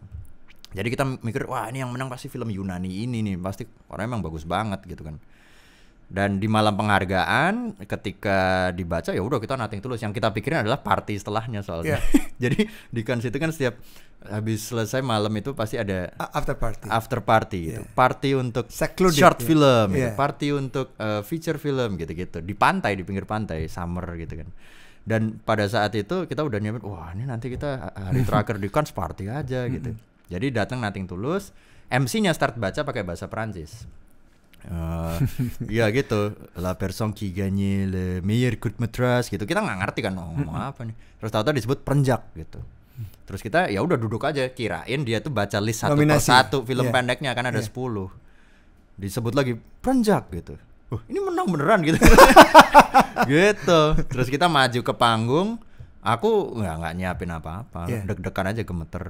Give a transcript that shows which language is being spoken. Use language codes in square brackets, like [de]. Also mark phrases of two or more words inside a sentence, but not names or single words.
[id] Jadi kita mikir wah ini yang menang pasti film Yunani ini nih, pasti orangnya emang bagus banget gitu kan. Dan di malam penghargaan ketika dibaca ya udah kita nothing tulus. Yang kita pikirin adalah party setelahnya soalnya. Jadi di Cannes itu kan setiap habis selesai malam itu pasti ada [en] after party [id] gitu. Party untuk secluded, [en] short film [id] gitu. Party untuk [en] feature film [id] gitu-gitu. Di pantai, di pinggir pantai, summer gitu kan. Dan pada saat itu kita udah nyiapin wah ini nanti kita hari terakhir di Cannes party aja gitu. Jadi datang nothing tulus. MC-nya start baca pakai bahasa Prancis. Ya gitu, [fr] la personne qui gagne le meilleur court métrage gitu. [id] Kita nggak ngerti kan ngomong apa nih. Terus tahu-tahu disebut Prenjak gitu. Terus kita ya udah duduk aja, kirain dia tuh baca list satu persatu film pendeknya kan ada 10. Disebut lagi Prenjak gitu. Ini menang beneran gitu. Gitu. Terus kita maju ke panggung. Aku nggak nyiapin apa-apa, deg-degan aja gemeter.